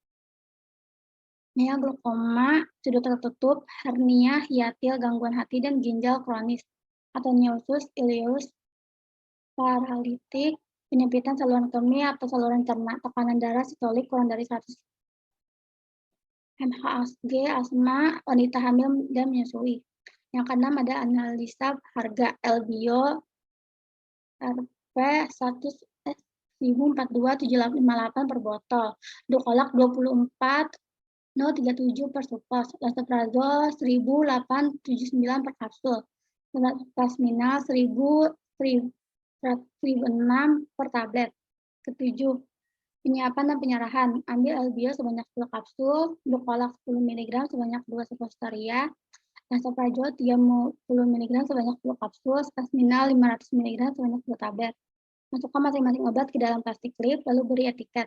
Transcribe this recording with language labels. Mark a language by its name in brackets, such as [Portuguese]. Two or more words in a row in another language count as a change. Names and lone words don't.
[Indonesian] Glaukoma, sudut tertutup, hernia, hiatil, gangguan hati, dan ginjal kronis, ateneusus, ileus, paralitik, penyempitan saluran kemih atau saluran cerna, tekanan darah sistolik kurang dari 100 MHSG, asma, wanita hamil dan menyusui. Yang keenam ada analisa harga LBO RP 1042,758 per botol, dokolak 24,037 per supos, lansoprazol 1.879 per kapsul, spasminal 1.006 per tablet. Ketujuh, penyiapan dan penyerahan. Ambil LBO sebanyak 10 kapsul, dokolak 10 mg sebanyak 2 suppositoria, lansoprazol 30 mg sebanyak 10 kapsul, spasminal 500 mg sebanyak 10 tablet. Masukkan masing-masing obat ke dalam plastik klip, lalu beri etiket.